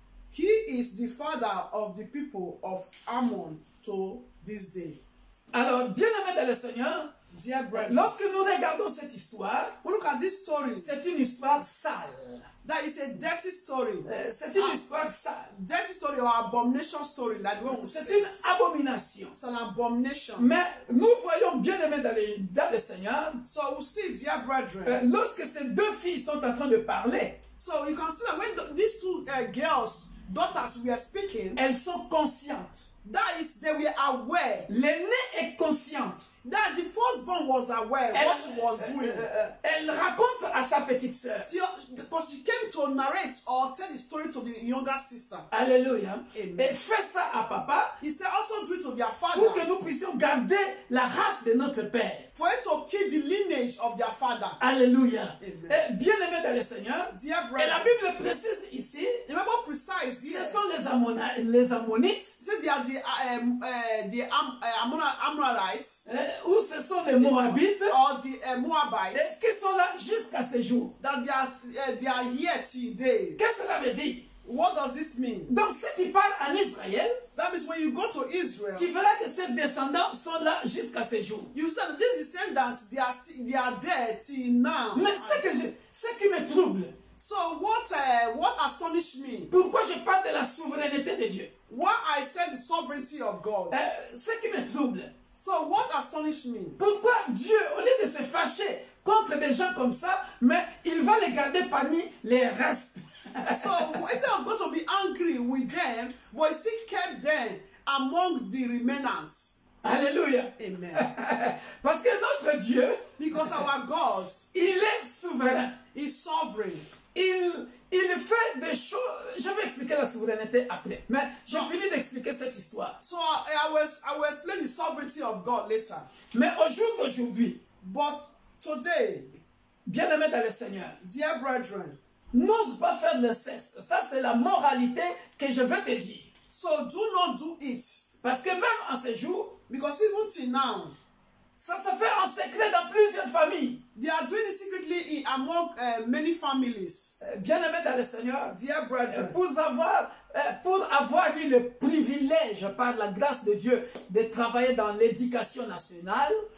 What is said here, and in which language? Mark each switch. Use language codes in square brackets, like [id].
[en] He is the father of the people of Ammon to this day. [fr] Alors, bien-aimés dans le Seigneur, [en] Dear brethren, [fr] lorsque nous regardons cette histoire, [en] we look at this story. [fr] c'est une histoire sale. [en] That is a dirty story. [fr] C'est une histoire sale. [en] Dirty story or abomination story, like what we [fr] C'est [en] say. [fr] une abomination. [en] It's an abomination. [fr] Mais nous voyons bien-aimés dans le Seigneur, [en] So we see, dear brethren. [fr] lorsque ces deux filles sont en train de parler, [en] So you can see that when these two daughters were speaking, [fr] elles sont conscientes. [en] that is, they were aware. [fr] L'aînée est consciente. [en] That the firstborn was aware what she was doing. [fr] Elle raconte à sa petite sœur. [en] Because she came to narrate or tell the story to the younger sister. [fr] Alléluia. [en] Amen. [fr] Et fais ça à papa [en] He said also do it to their [fr] pour que [en] father. [fr] nous puissions garder la race de notre père. [en] For it to keep the lineage of their father. [fr] Alléluia. [en] Amen. [fr] Bien-aimé dans le Seigneur. [en] Dear [fr] Et la [en] brethren, [fr] Bible précise ici, [en] the Bible precise here. [fr] ce sont les Ammonites, [en] Say they are the Amorites [fr] ou ce sont les Moabites, [en] or the Moabites [fr] qui sont là jusqu'à ce jour. [en] that they are here today. [fr] Qu'est-ce que cela veut dire? [en] What does this mean? [fr] Donc si tu pars en Israël, [en] That means when you go to Israel, [fr] tu verras que ces descendants sont là jusqu'à ce jour. [en] you see that these descendants they are there till now. [fr] Mais ce qui me trouble, [en] So what astonished me? [fr] Pourquoi je parle de la souveraineté de Dieu? [en] Why I said the sovereignty of God. [fr] Ce qui me trouble. [en] So what astonished me? [fr] Pourquoi Dieu, au lieu de se fâcher contre des gens comme ça, mais il va les garder parmi les restes? [en] So instead of going to be angry with them, but he still kept them among the remnants. [fr] Alléluia. [en] Amen. [fr] Parce que notre Dieu, [en] Because our God [fr] il est souverain. [en] is sovereign. [fr] Il fait des choses. Je vais expliquer la souveraineté après. Mais j'ai Non. fini d'expliquer cette histoire. [en] So I will explain the sovereignty of God later. [fr] Mais au jour d'aujourd'hui, [en] But today, [fr] bien-aimés dans le Seigneur, [en] dear brethren, [fr] n'ose pas faire le ceste. Ça, c'est la moralité que je veux te dire. [en] so do not do it. [fr] Parce que même en ce jour, [en] Because even till now, [fr] ça se fait en secret dans plusieurs familles. [en] they are doing it secretly among many families. [fr] Bien-aimés dans le Seigneur, [en] Dear brethren, [fr] pour avoir eu le privilège, par la grâce de Dieu, de travailler dans l'éducation nationale,